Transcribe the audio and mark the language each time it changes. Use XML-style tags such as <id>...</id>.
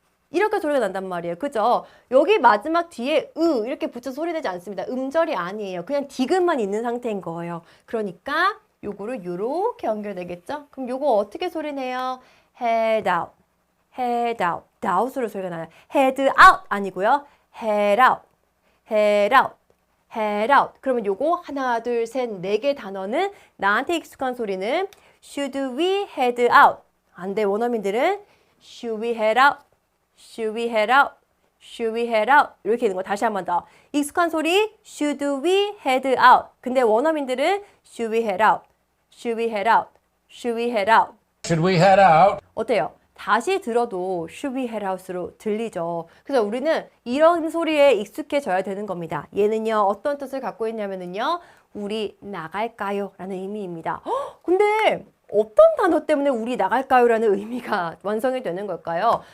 <ko>이렇게 소리가 난단 말이에요. 그죠? 여기 마지막 뒤에 이렇게 붙여 소리 내지 않습니다. 음절이 아니에요. 그냥 디귿만 있는 상태인 거예요. 그러니까 요거를 요렇게 연결되겠죠? 그럼 요거 어떻게 소리 내요?</ko> <en>head out, head out, out으로</en> <ko>소리가 나요.</ko> <en>head out</en> <ko>아니고요.</ko> <en>head out, head out, head out.</en> <ko>그러면 요거 하나, 둘, 셋, 네 개 단어는 나한테 익숙한 소리는</ko> <en>should we head out?</en> <ko>안 돼, 원어민들은</ko> <en>should we head out? Should we head out? Should we head out?</en> <ko>이렇게 있는 거 다시 한 번 더. 익숙한 소리</ko> <en>Should we head out?</en> <ko>근데 원어민들은</ko> <en>Should we head out? Should we head out? Should we head out? Should we head out?</en> <ko>어때요? 다시 들어도</ko> <en>Should we head out</en> <ko>으로 들리죠. 그래서 우리는 이런 소리에 익숙해져야 되는 겁니다. 얘는요 어떤 뜻을 갖고 있냐면요 우리 나갈까요? 라는 의미입니다. 근데 어떤 단어 때문에 우리 나갈까요? 라는 의미가 완성이 되는 걸까요?</ko>